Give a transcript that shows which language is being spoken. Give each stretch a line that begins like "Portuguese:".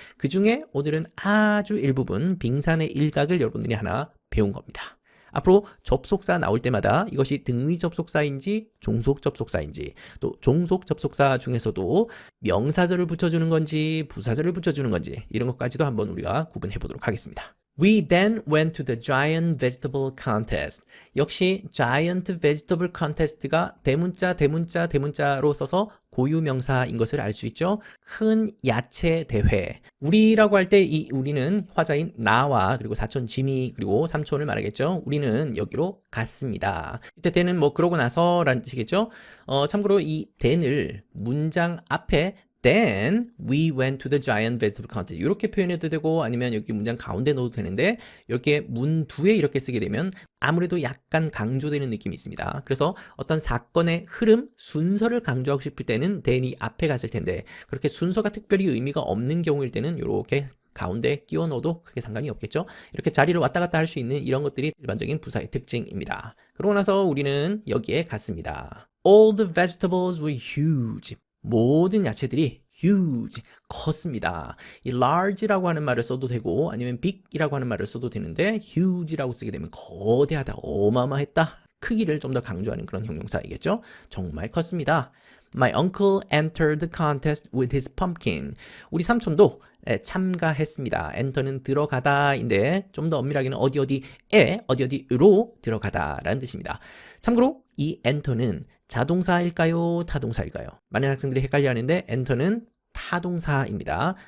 Korean: 그 중에 오늘은 아주 일부분 빙산의 일각을 여러분들이 하나 배운 겁니다. 앞으로 접속사 나올 때마다 이것이 등위 접속사인지 종속 접속사인지 또 종속 접속사 중에서도 명사절을 붙여주는 건지 부사절을 붙여주는 건지 이런 것까지도 한번 우리가 구분해 보도록 하겠습니다.
English: We then went to the giant vegetable contest.
Korean: 역시 giant vegetable contest가 대문자로 써서 고유명사인 것을 알 수 있죠. 큰 야채 대회. 우리라고 할 때 이 우리는 화자인 나와 그리고 사촌 지미 그리고 삼촌을 말하겠죠. 우리는 여기로 갔습니다. 이때 then은 뭐 그러고 나서라는 뜻이겠죠. 참고로 이 then을 문장 앞에
English: Then we went to the giant vegetable contest.
Korean: 이렇게 표현해도 되고 아니면 여기 문장 가운데 넣어도 되는데 이렇게 문 뒤에 이렇게 쓰게 되면 아무래도 약간 강조되는 느낌이 있습니다. 그래서 어떤 사건의 흐름, 순서를 강조하고 싶을 때는 then이 앞에 갔을 텐데 그렇게 순서가 특별히 의미가 없는 경우일 때는 이렇게 가운데 끼워 넣어도 크게 상관이 없겠죠. 이렇게 자리를 왔다 갔다 할 수 있는 이런 것들이 일반적인 부사의 특징입니다. 그러고 나서 우리는 여기에 갔습니다.
English: All the vegetables were huge.
Korean: 모든 야채들이 huge, 컸습니다. 이 large라고 하는 말을 써도 되고 아니면 big이라고 하는 말을 써도 되는데 huge라고 쓰게 되면 거대하다, 어마어마했다, 크기를 좀 더 강조하는 그런 형용사이겠죠. 정말 컸습니다.
English: My uncle entered the contest with his pumpkin.
Korean: 우리 삼촌도 참가했습니다. enter는 들어가다인데 좀 더 엄밀하게는 어디로 들어가다라는 뜻입니다. 참고로 이 enter는 자동사일까요? 타동사일까요? 많은 학생들이 헷갈려하는데 enter는 타동사입니다.